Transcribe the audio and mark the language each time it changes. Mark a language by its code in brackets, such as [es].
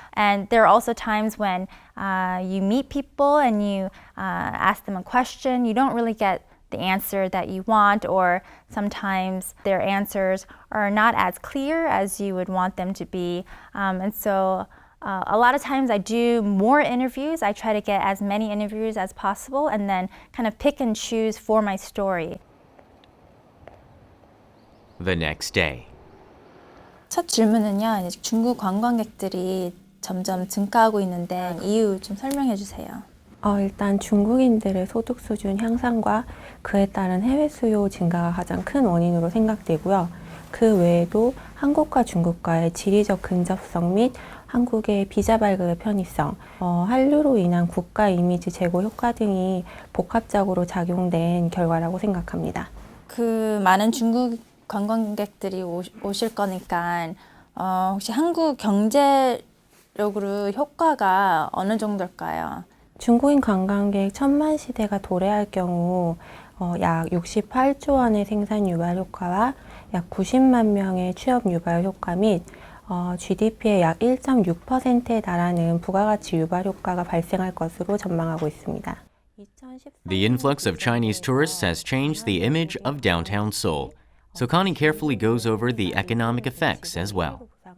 [en] And there are also times when you meet people and you ask them a question, you don't really get the answer that you want, or sometimes their answers are not as clear as you would want them to be. And so a lot of times I do more interviews. I try to get as many interviews as possible and then kind of pick and choose for my story. The next day. [ko] 첫 질문은요, 이제 중국 관광객들이 점점 증가하고 있는데 이유 좀 설명해 주세요. 일단 중국인들의 소득 수준 향상과 그에 따른 해외 수요 증가가 가장 큰 원인으로 생각되고요. 그 외에도 한국과 중국과의 지리적 근접성 및 한국의 비자 발급의 편의성, 한류로 인한 국가 이미지 제고 효과 등이 복합적으로 작용된 결과라고 생각합니다. 그 많은 중국 관광객들이 오실 거니까 혹시 한국 경제력으로 효과가 어느 정도일까요? 중국인 관광객 1000만 시대가 도래할 경우 약 68조 원의 생산 유발 효과와 약 90만 명의 취업 유발 효과 및 GDP의 약 1.6%에 달하는 부가가치 유발 효과가 발생할 것으로 전망하고 있습니다. [en] The influx of Chinese tourists has changed the image of downtown Seoul. So Connie carefully goes over the economic effects as well.